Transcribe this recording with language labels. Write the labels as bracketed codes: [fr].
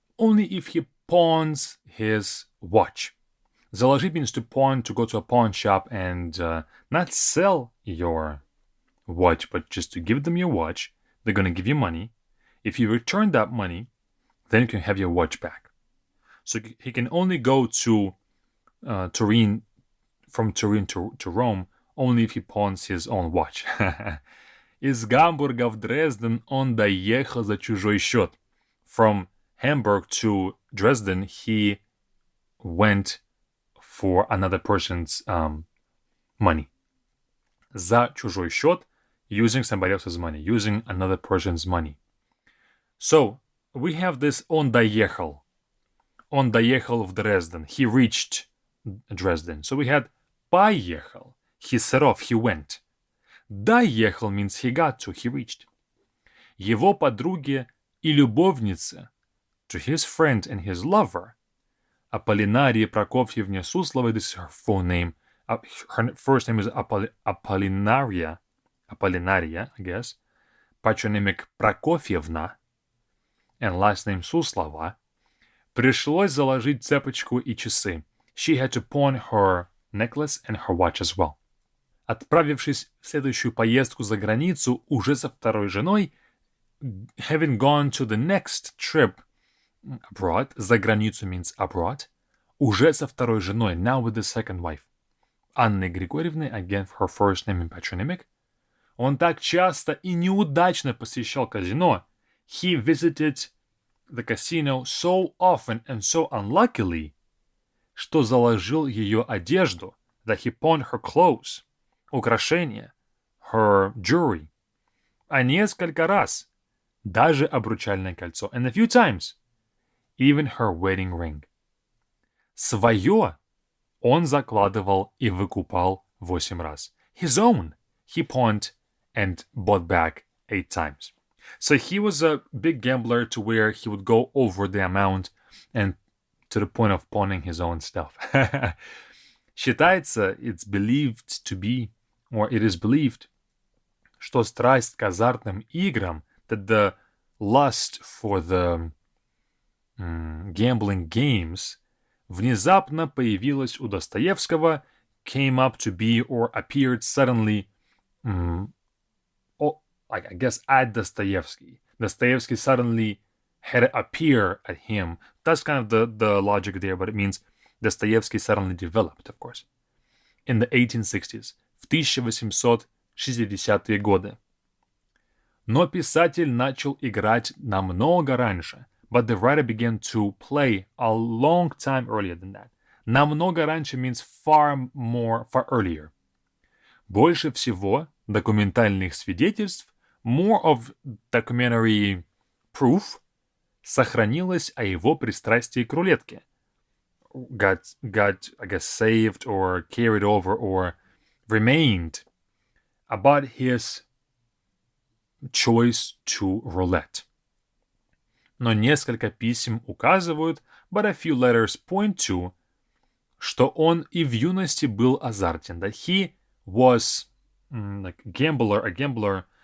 [en] Only if he pawns his watch. Заложить means to pawn, to go to a pawn shop and not sell your watch, but just to give them your watch. They're going to give you money. If you return that money, then you can have your watch back. So he can only go to Turin, from Turin to Rome, only if he pawns his own watch. [ru] Из Гамбурга в Дрезден он доехал за чужой счет. [en] From Hamburg to Dresden, he went for another person's money. [ru] За чужой счет, [en] using somebody else's money, using another person's money. So, we have this [ru] он доехал. Он доехал в Дрезден. [en] He reached Dresden. So we had поехал. He set off, he went. [ru] Доехал [en] means he got to, he reached. [ru] Его подруге и любовнице, [en] to his friend and his lover, Аполлинарии Прокофьевне Сусловой, this is her full name. Her first name is Apollinaria, I guess. Patronymic Прокофьевна, and last name Суслова. [ru] Пришлось заложить цепочку и часы. [en] She had to pawn her necklace and her watch as well. [ru] Отправившись в следующую поездку за границу уже со второй женой, [en] having gone to the next trip abroad, [ru] за границу [en] means abroad, [ru] уже со второй женой, [en] now with the second wife, Анной Григорьевной, again her first name and patronymic, [ru] он так часто и неудачно посещал казино, [en] he visited the casino so often and so unluckily, [ru] что заложил ее одежду, [en] that he pawned her clothes, [ru] украшения, [en] her jewelry, [ru] а несколько раз, даже обручальное кольцо, [en] and a few times, even her wedding ring. [ru] Свое он закладывал и выкупал 8 раз. [en] His own he pawned and bought back 8 times. So he was a big gambler to where he would go over the amount and to the point of pawning his own stuff. [ru] Считается, [en] it's believed to be, or it is believed, [ru] что страсть к азартным играм, [en] that the lust for the gambling games [ru] внезапно появилась у Достоевского, [en] came up to be or appeared suddenly, I guess at Dostoevsky. Dostoevsky suddenly had it appear at him. That's kind of the logic there, but it means Dostoevsky suddenly developed, of course. In the 1860s, [ru] в 1860-е годы. Но писатель начал играть намного раньше. [en] But the writer began to play a long time earlier than that. [ru] Намного раньше [en] means far earlier. [ru] Больше всего документальных свидетельств, [en] more of documentary proof, [ru] сохранилось о его пристрастии к рулетке. [en] Got, I guess, saved or carried over or remained about his choice to roulette. [ru] Но несколько писем указывают, [en] but a few letters point to, [ru] что он и в юности был азартен, [en] that he was like a gambler.